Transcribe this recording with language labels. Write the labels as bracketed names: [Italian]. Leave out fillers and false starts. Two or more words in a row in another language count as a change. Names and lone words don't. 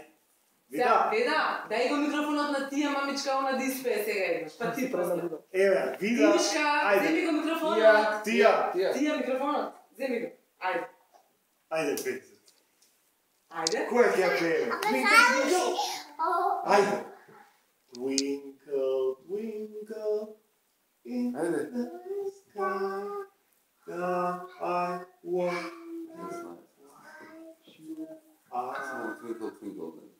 [Macedonian] Сега, Веда, дај го микрофонот на Тија, мамичка, она да испее сега еднаш. Па ти после. Еве, Вида. Тишка, земи го микрофонот. Тија. Тија микрофонот. Земи го. Ајде. Ајде, пей. Ајде. Која ќе ја пее? Ајде. [English] Twinkle, twinkle in the sky, I wonder you are Twinkle, twinkle.